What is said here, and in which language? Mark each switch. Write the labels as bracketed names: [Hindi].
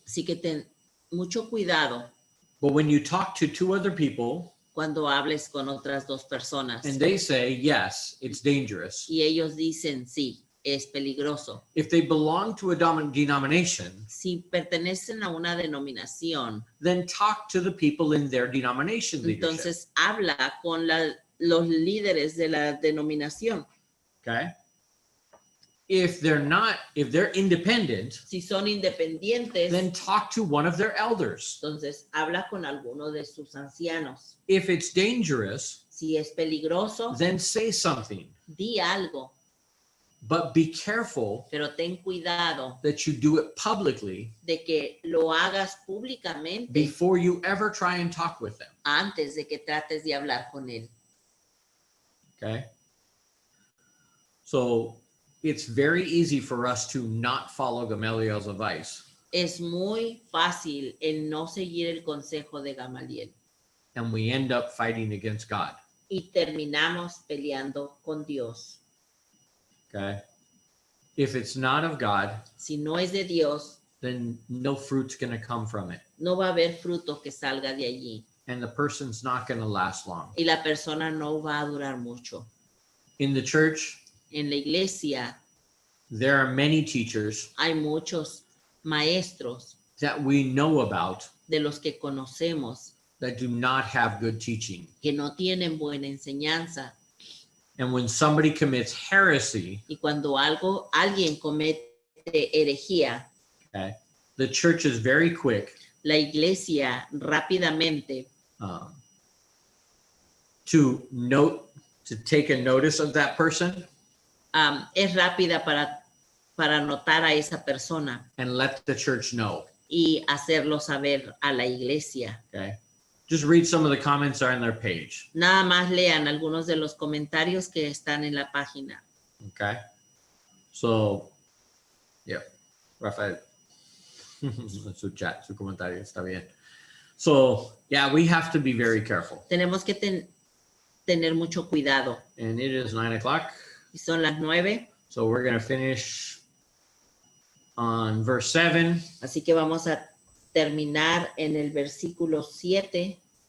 [Spanish] Así que ten mucho cuidado [English] But when you talk to 2 other people [Spanish] cuando hables con otras 2 personas [English] and they say, yes, it's dangerous. [Spanish] y ellos dicen sí, es peligroso. [English] If they belong to a denomination, [Spanish] Si pertenecen a una denominación, [English] then talk to the people in their denomination leadership. [Spanish] entonces habla con los líderes de la denominación. [English] Okay. If they're independent, [Spanish] Si son independientes, [English] then talk to one of their elders. [Spanish] entonces habla con alguno de sus ancianos. [English] If it's dangerous, [Spanish] Si es peligroso, [English] then say something. [Spanish] di algo. [English] But be careful [Spanish] pero ten cuidado [English] that you do it publicly [Spanish] de que lo hagas públicamente [English] before you ever try and talk with them. [Spanish] antes de que trates de hablar con él. [English] Okay? So it's very easy for us to not follow Gamaliel's advice, [Spanish] Es muy fácil el no seguir el consejo de Gamaliel [English] and we end up fighting against God. [Spanish] y terminamos peleando con Dios. [English] Okay? If it's not of God, [Spanish] Si no es de Dios, [English] then no fruit's going to come from it, [Spanish] no va a haber fruto que salga de allí [English] and the person's not going to last long. [Spanish] y la persona no va a durar mucho. [English] In the church, [Spanish] En la iglesia [English] there are many teachers [Spanish] hay muchos maestros [English] that we know about [Spanish] de los que conocemos [English] that do not have good teaching. [Spanish] que no tienen buena enseñanza, [English] And when somebody commits heresy, [Spanish] y cuando alguien comete herejía, [English] okay, the church is very quick [Spanish] la iglesia rápidamente [English] to take a notice of that person [Spanish] es rápida para notar a esa persona [English] and let the church know. [Spanish] y hacerlo saber a la iglesia. [English] Okay, just read some of the comments that are on their page. [Spanish] Nada más lean algunos de los comentarios que están en la página. Okay, so yeah, Rafael, su chat, su comentario está bien. [English] So yeah, we have to be very careful. [Spanish] Tenemos que tener mucho cuidado. [English] And it is 9 o'clock. [Spanish] Y son las 9, [English] So we're going to finish on verse 7. [Spanish] así que vamos a terminar en el versículo 7.